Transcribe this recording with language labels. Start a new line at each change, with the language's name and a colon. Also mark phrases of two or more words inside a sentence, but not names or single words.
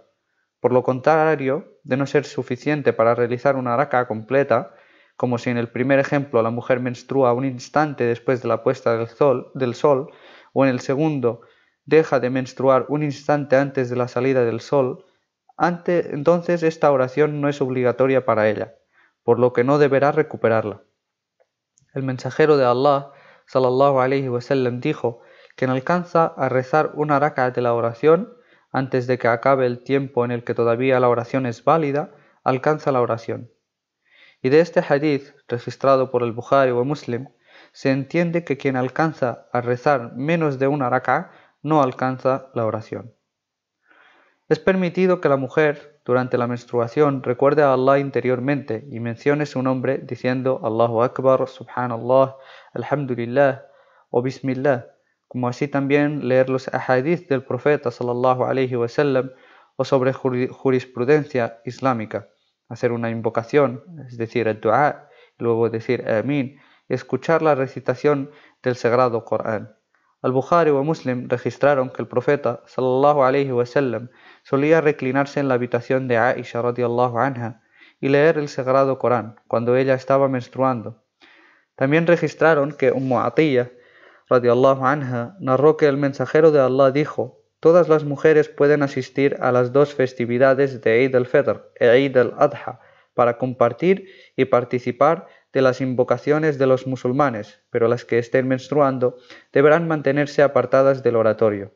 Spanish: Por lo contrario, de no ser suficiente para realizar una rak'a completa, como si en el primer ejemplo la mujer menstrua un instante después de la puesta del sol, o en el segundo deja de menstruar un instante antes de la salida del sol, entonces esta oración no es obligatoria para ella, por lo que no deberá recuperarla. El mensajero de Allah,
Arabic: صلى الله عليه وسلم,
Spanish: dijo: quien alcanza a rezar una rak'a de la oración antes de que acabe el tiempo en el que todavía la oración es válida, alcanza la oración. Y de este hadith, registrado por el Bukhari o Muslim, se entiende que quien alcanza a rezar menos de una rak'a no alcanza la oración. Es permitido que la mujer, durante la menstruación, recuerde a Allah interiormente y mencione su nombre diciendo
Arabic: الله أكبر سبحان الله الحمد لله
Spanish: o Bismillah, como así también leer los ahadith del profeta
Arabic: صلى الله عليه وسلم
Spanish: o sobre jurisprudencia islámica, hacer una invocación, es decir, el dua, y luego decir Amin, y escuchar la recitación del sagrado Corán. Al-Bukhari o Muslim registraron que el profeta
Arabic: صلى الله عليه وسلم
Spanish: solía reclinarse en la habitación de Aisha
Arabic: رضي الله عنها
Spanish: y leer el sagrado Corán cuando ella estaba menstruando. También registraron que Atiyya
Arabic: رضي الله عنها
Spanish: narró que el mensajero de Allah dijo: todas las mujeres pueden asistir a las dos festividades de Eid al-Fitr e Eid al-Adha para compartir y participar de las invocaciones de los musulmanes, pero las que estén menstruando deberán mantenerse apartadas del oratorio.